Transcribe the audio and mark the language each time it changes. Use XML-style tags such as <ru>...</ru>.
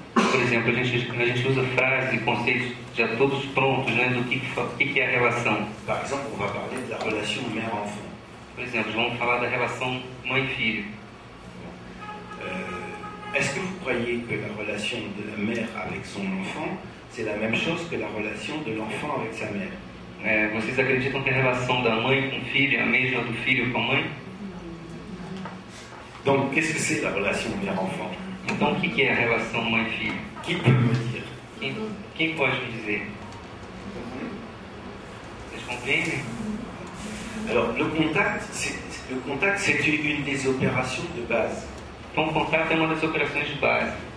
<pt>Por exemplo, a gente usa frases e conceitos já todos prontos, né, do que é a relação.</pt> <fr>Par exemple, on va parler de la relation mère-enfant.</fr> <pt>Por exemplo, vamos falar da relação mãe-filho.</pt> <fr>Est-ce que vous croyez que la relation de la mère avec son enfant, c'est la même chose que la relation de l'enfant avec sa mère?</fr> <pt>Vocês acreditam que a relação da mãe com o filho é a mesma do filho com a mãe?</pt> <fr>Donc, qu'est-ce que c'est la relation mère-enfant?</fr> <pt>Então, o que é a relação mãe-filho?</pt> <fr>Qui peut me dire?</fr> <pt>Quem pode me dizer? Vocês compreendem?</pt> <fr>Alors, le contact, c'est une des opérations de base.</fr> <pt>Então, o contato é uma das operações de base.</pt>